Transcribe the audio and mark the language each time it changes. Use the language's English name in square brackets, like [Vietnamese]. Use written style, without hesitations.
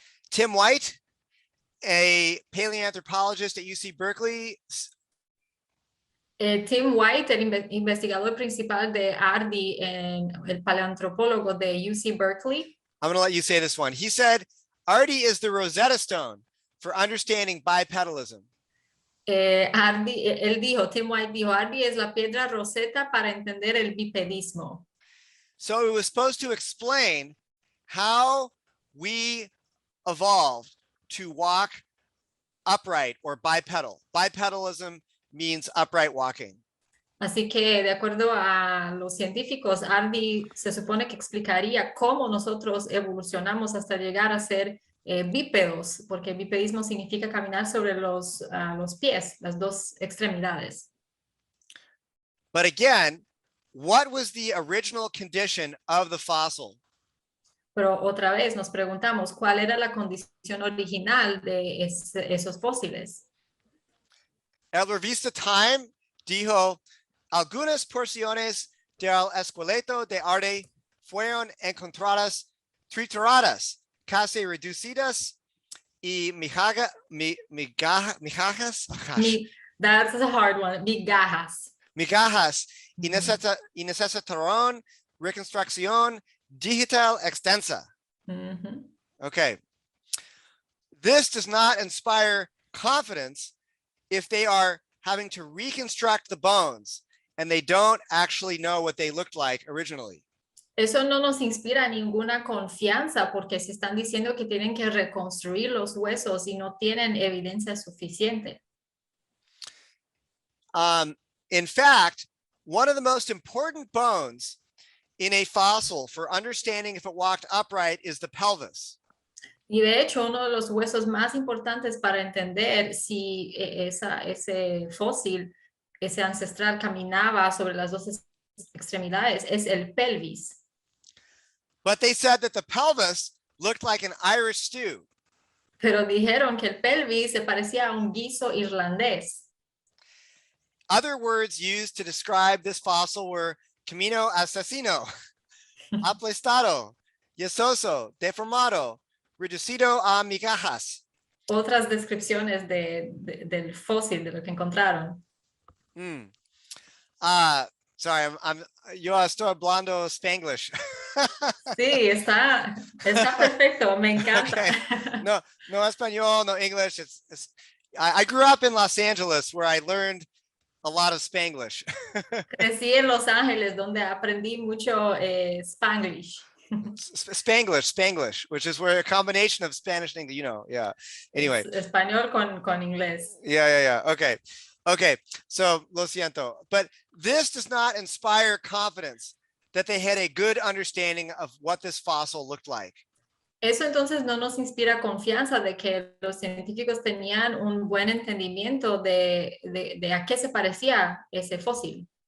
[English] Tim White, a paleoanthropologist at UC Berkeley. [Spanish] Tim White, el investigador principal de ARDI, el paleoantropólogo de UC Berkeley. [English] I'm going to let you say this one. He said, ARDI is the Rosetta Stone for understanding bipedalism. [Spanish] Tim White dijo, ARDI es la piedra roseta para entender el bipedismo. [English] So it was supposed to explain how we evolved to walk upright or bipedal. Bipedalism means upright walking. [Spanish] Así que, de acuerdo a los científicos, ARDI se supone que explicaría cómo nosotros evolucionamos hasta llegar a ser bípedos, porque bipedismo significa caminar sobre los pies, las dos extremidades. [English] But again, what was the original condition of the fossil? [Spanish] Pero otra vez nos preguntamos, ¿cuál era la condición original de esos fósiles? El revista Time dijo, algunas porciones del esqueleto de ARDI fueron encontradas trituradas, casi reducidas y migajas. [English] That's a hard one. [Spanish] Migajas y necesitaron reconstrucción digital extensa. [English] Okay. This does not inspire confidence if they are having to reconstruct the bones and they don't actually know what they looked like originally. [Spanish] Eso no nos inspira ninguna confianza porque se están diciendo que tienen que reconstruir los huesos y no tienen evidencia suficiente. [English] In fact, one of the most important bones in a fossil for understanding if it walked upright is the pelvis. [Spanish] Y de hecho, uno de los huesos más importantes para entender si ese fósil, ese ancestral caminaba sobre las dos extremidades es el pelvis. [English] But they said that the pelvis looked like an Irish stew. [Spanish] Pero dijeron que el pelvis se parecía a un guiso irlandés. [English] Other words used to describe this fossil were [Spanish] camino asesino, aplastado, yesoso, deformado, reducido a migajas. Otras descripciones del fósil, de lo que encontraron. [English] Sorry, [Spanish] yo estoy hablando Spanglish. Sí, está perfecto, me encanta. Okay. No español, no English. [English] I grew up in Los Angeles where I learned a lot of Spanglish. [Spanish] Crecí en Los Ángeles donde aprendí mucho Spanglish. [English] Spanglish, which is where a combination of Spanish and English, yeah. Anyway. [Spanish] Español con inglés. [English] Yeah. Okay. So, [Spanish] lo siento. [English] But this does not inspire confidence that they had a good understanding of what this fossil looked like. [Spanish] Eso entonces no nos inspira confianza de que los científicos tenían un buen entendimiento de a qué se parecía ese fósil.